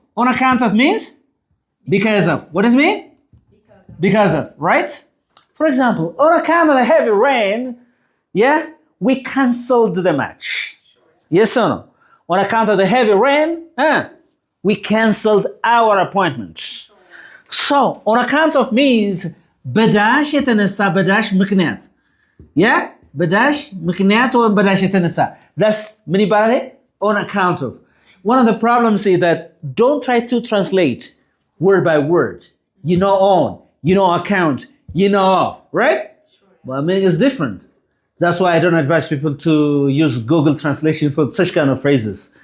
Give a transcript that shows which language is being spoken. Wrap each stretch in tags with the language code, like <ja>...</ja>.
<en>On account of means because of. What does it mean? Because of, right? For example, on account of the heavy rain, we canceled the match. Yes or no? On account of the heavy rain, we canceled our appointment. So, on account of means</en> <am>በዳሽ የተነሳ በዳሽ ምክንያት በዳሽ ምክንያት ወይም በዳሽ የተነሳ</am> <en>that's</en> <am>ምን ይባላል?</am> <en>On account of. One of the problems is that don't try to translate word by word. You know on, you know account, you know of, right? Well, I mean, it's different. That's why I don't advise people to use Google Translation for such kind of phrases.</en>